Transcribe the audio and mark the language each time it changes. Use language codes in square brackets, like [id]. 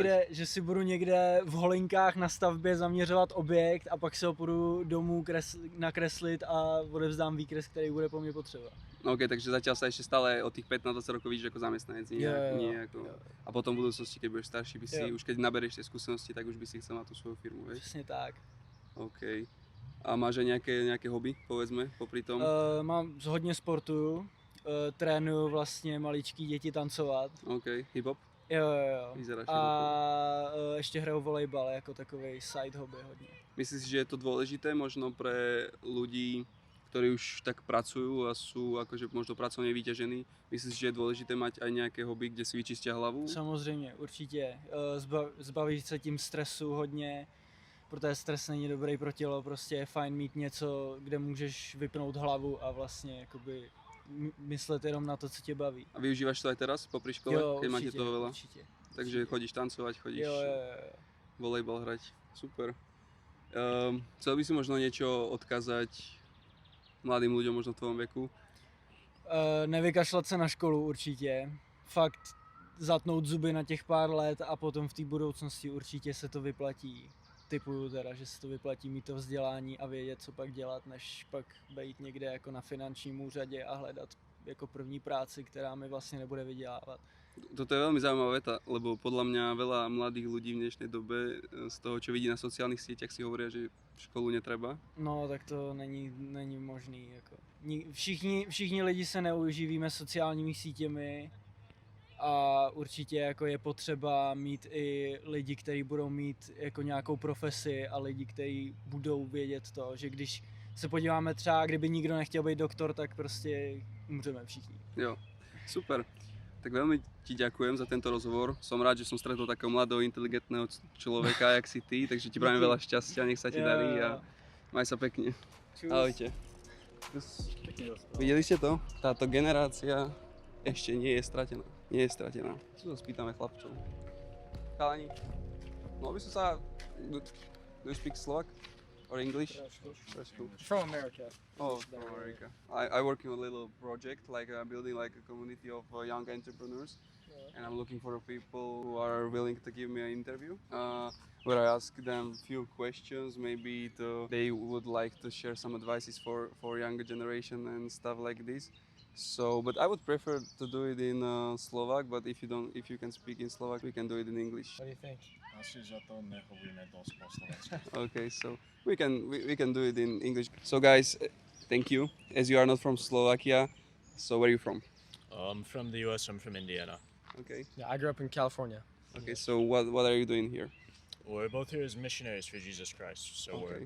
[cs] Že si budu někde v holinkách na stavbě zaměřovat objekt a pak se ho půjdu domů nakreslit a odevzdám výkres, který bude po mně potřeba. [sk] OK, takže zatiaľ sa ešte stále od tých 15-20 rokov vidíš ako zamestnanec, nie ako... A potom v budúcnosti, keď budeš starší, by si, už keď naberieš tie skúsenosti, tak už by si chcel na tú svoju firmu, vieš? [cs] Přesně tak. [sk] OK. A máš aj nejaké hobby, povedzme, popri tom? [cs] Hodně sportuju, trénuju vlastně maličký děti tancovat. [sk] OK, hip-hop? [cs] Jo. [sk] Vyzeráš [cs] a ještě hraju volejbal jako takovej side hobby hodně. [sk] Myslíš si, že je to dôležité možno pre ľudí, ktorí už tak pracujú a sú akože možno pracovne vyťažení? Myslíš si, že je dôležité mať aj nejaké hobby, kde si vyčistia hlavu? [cs] Samozřejmě, určitě. Zbavíš se tím stresu hodně, protože stres není dobrý pro tělo, prostě je fajn mít něco, kde můžeš vypnout hlavu a vlastně jakoby myslet jenom na to, co tě baví. [sk] A využívaš to aj teraz popri škole, keď máte toho veľa? Určite. Takže chodíš tancovať, chodíš volejbal hrať, super. Chcel by si možno niečo odkázať mladým ľuďom možno v tvojom veku? [cs] Nevykašlat se na školu určitě. Fakt zatnout zuby na těch pár let a potom v té budoucnosti určitě se to vyplatí. Typuju teda, že se to vyplatí mít to vzdělání a vědět, co pak dělat, než pak být někde jako na finančním úřadě a hledat jako první práci, která mi vlastně nebude vydělávat. [sk] Toto je veľmi zaujímavá veta, lebo podľa mňa veľa mladých ľudí v dnešnej dobe z toho, čo vidí na sociálnych sieťach, si hovoria, že školu netreba. [cs] No, tak to není možný. Jako. Všichni lidi se neuživíme sociálními sítěmi a určitě jako je potřeba mít i lidi, kteří budou mít jako nějakou profesi a lidi, kteří budou vědět to, že když se podíváme třeba, kdyby nikdo nechtěl být doktor, tak prostě umřeme všichni. Jo, super. [sk] Tak veľmi ti ďakujem za tento rozhovor. Som rád, že som stretol takého mladého, inteligentného človeka, jak si ty, takže ti prajem veľa šťastia, nech sa ti darí a maj sa pekne. Čus. Ahojte. Videli ste to? Táto generácia ešte nie je stratená. Nie je stratená. Tu sa spýtame chlapcov. Chalani, mohol by som sa... [en] Do you speak Slovak? Or English? [sk] Trošku. [en] From America. Oh, from America. I work in a little project, like building like a community of young entrepreneurs, and I'm looking for people who are willing to give me an interview, where I ask them few questions. Maybe they would like to share some advices for younger generation and stuff like this. So, but I would prefer to do it in Slovak. But if you can speak in Slovak, we can do it in English. What do you think? [sk] Asi za to nehovíme dosť po slovensky. [en] Okay, so we can do it in English. So guys, thank you. As you are not from Slovakia, so where are you from? I'm from the US, I'm from Indiana. Okay. Yeah, I grew up in California. Okay, so what are you doing here? We're both here as missionaries for Jesus Christ, so we're